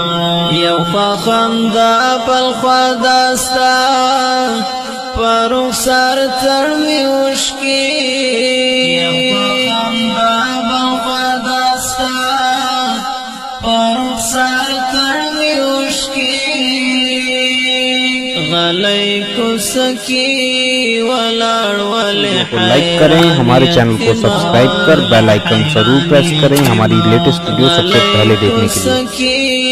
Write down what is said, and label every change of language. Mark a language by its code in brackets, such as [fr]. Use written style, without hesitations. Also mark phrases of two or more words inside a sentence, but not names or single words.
[ps] یو خوا خندا بل خوا داستا پرو سر ترمی وشکی، یو خوا خندا بل خوا داستا پرو سر ترمی وشکی. غلی کو سکی ولاڑ والے [hi] लाइक करें, हमारे चैनल को सब्सक्राइब कर [en] bell icon [hi] जरूर प्रेस करें हमारी [en] latest video [hi] सबसे पहले देखने के लिए.